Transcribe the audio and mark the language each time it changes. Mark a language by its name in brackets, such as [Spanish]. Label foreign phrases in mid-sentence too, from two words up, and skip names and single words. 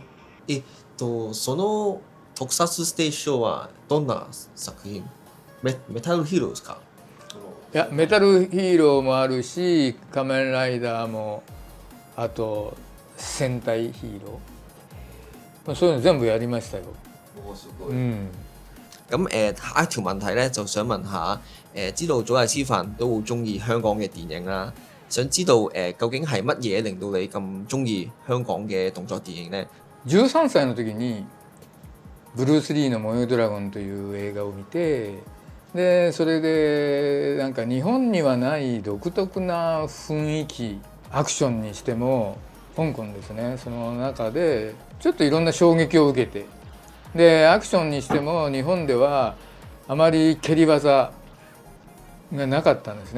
[Japanese] その特撮ステージショーはどんな作品？メタルヒーローですか？いや、メタルヒーローもあるし、仮面ライダーも、あと戦隊ヒーロー、そういうの全部やりましたよ。 [Cantonese] 咁下一條問題咧，就想問下知道祖大師範都好中意香港嘅電影啦，想知道究竟係乜嘢令到你咁中意香港嘅動作電影呢 [Japanese] ？13 歳の時にブルース・リーの「燃えよドラゴン」という映画を見て、でそれでなんか日本にはない独特な雰囲気、アクションにしても香港ですね、その中でちょっといろんな衝撃を受けて、でアクションにしても日本ではあまり蹴り技がなかったんですね。